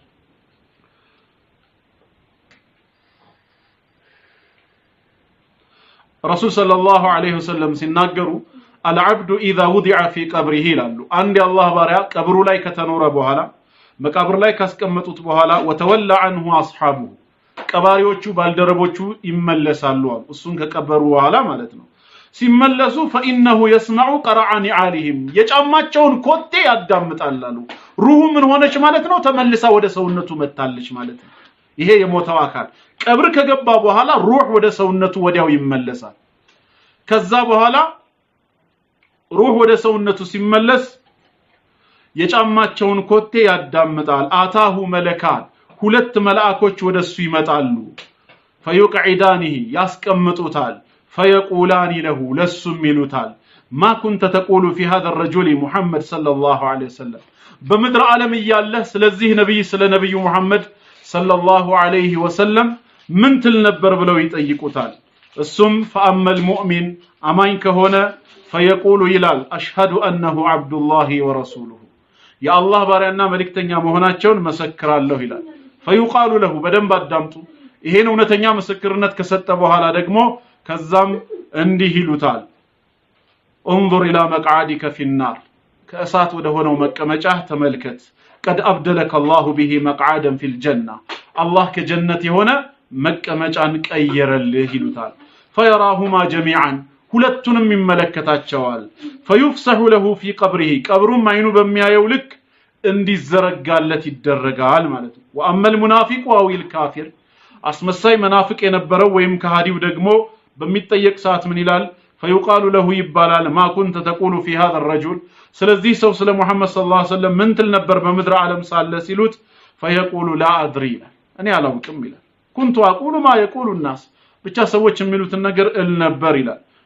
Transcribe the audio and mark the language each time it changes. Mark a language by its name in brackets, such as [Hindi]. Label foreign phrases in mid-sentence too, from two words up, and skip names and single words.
[Arabic] رسول صلى الله عليه وسلم ሲናገሩ العبد اذا وضع في قبره [Amharic] ይላሉ አንድ የአላህ ባሪያ ቀብሩ ላይ ከተኖረ በኋላ መቃብር ላይ ካስቀመጡት በኋላ [Arabic] وتولى عنه اصحابه [Amharic] ቀባሪዎቹ ባልደረቦቹ ይመለሳሉ እሱን ከቀበሩ በኋላ ማለት ነው ሲመለሱ [Arabic] فانه يسمع قرع نعالهم [Amharic] የጫማቸውን ኮቴ ያዳምጣላሉ ሩሁ ምን ሆነች ማለት ነው ተመልሳ ወደ ሰውነቱ መጣለች ማለት ነው ይሄ የሞተው አካል ቀብር ከገባ በኋላ ሩህ ወደ ሰውነቱ ወዲያው ይመለሳል ከዛ በኋላ ሩህ ወደ ሰውነቱ ሲመለስ የጫማቸውን ኮቴ ያዳምጣል [Arabic] أتاه ملكان [Amharic] ሁለት መላእክቶች ወደሱ ይመጣሉ فيقعدانه ያስቀምጡታል [Arabic] فيقولان له [Amharic] ለሱም ይሉታል [Arabic] ما كنت تقول في هذا الرجل محمد صلى الله عليه وسلم [Amharic] በምድር ዓለም ይያለህ ስለዚህ ነብይ ስለ ነብዩ መሐመድ [Arabic] صلى الله عليه وسلم [Amharic] ምን ትል ነበር ብለው ይጠይቁታል እሱም [Arabic] فأما المؤمن [Amharic] አማኝ ከሆነ فيقول ይላል [Arabic] أشهد أنه عبد الله ورسوله يا الله [Amharic] ባሪያና መልእክተኛ መሆናቸውን መሰክራለሁ ይላል [Arabic] فيقال له [Amharic] በደንብ አዳምጡ ይሄን እውነተኛ ምስክርነት ከሰጠ በኋላ ደግሞ ከዛም እንዲህ ይሉታል [Arabic] انظر الى مقعدك في النار [Amharic] ከእሳት ወደ ሆነው መቀመጫ ተመልከት [Arabic] قد ابدلك الله به مقعدا في الجنه الله [Amharic] ከጀነት የሆነ መቀመጫን ቀየረልህ ይሉታል [Arabic] فيراهما جميعا [Amharic] ሁለቱንም ይመለከታቸዋል [Arabic] فيفسح له في قبره [Amharic] ቀብሩም አይኑ በሚያየው ልክ እንዲዘረጋለት ይደረጋል ማለት ነው واما [Arabic] المنافق او الكافر [Amharic] አስመሳይ መናፍቅ የነበረው ወይም ከሃዲው ደግሞ በሚጠየቅ ሰዓት ምን ይላል [Arabic] فيقال له [Amharic] ይባላል [Arabic] ما كنت تقول في هذا الرجل [Amharic] ስለዚህ ሰው ስለ መሐመድ [Arabic] صلى الله عليه وسلم [Amharic] ምን ትል ነበር በምድር ዓለም ሳለ ሲሉት [Arabic] فيقول لا ادري [Amharic] እኔ አላውቅም ይላል [Arabic] كنت اقول ما يقول الناس [Amharic] ብቻ ሰዎች የሚሉትን ነገር እል ነበር ይላል